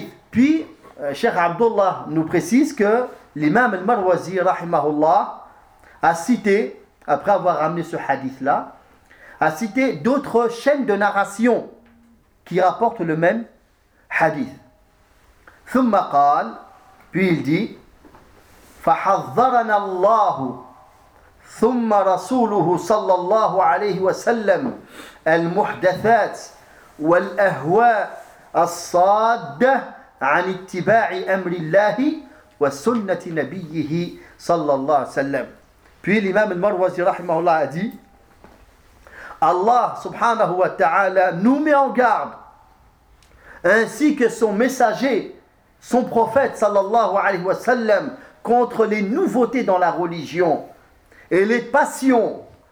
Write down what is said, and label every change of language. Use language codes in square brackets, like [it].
[fr] Puis, Cheikh Abdullah nous précise que l'imam al-Marwazi, rahimahullah, a cité, après avoir ramené ce hadith-là, a cité d'autres chaînes de narration qui rapporte le même hadith. [ar] ثُمَّ قَالَ. [fr] Puis il dit, [ar] فَحَذَّرَنَا اللَّهُ ثُمَّ رَسُولُهُ صَلَّى اللَّهُ عَلَيْهِ وَسَلَّمُ الْمُحْدَثَاتِ وَالْأَهْوَاءَ الصَّادَّةِ عن اتباع أمر الله وسنة نبيه صلى الله عليه وسلم. [fr] Puis l'imam al-Marwazi rahimahullah a dit, Allah subhanahu wa ta'ala nous met en garde, ainsi que son messager, son prophète sallallahu alayhi wa sallam, contre les nouveautés dans la religion et les passions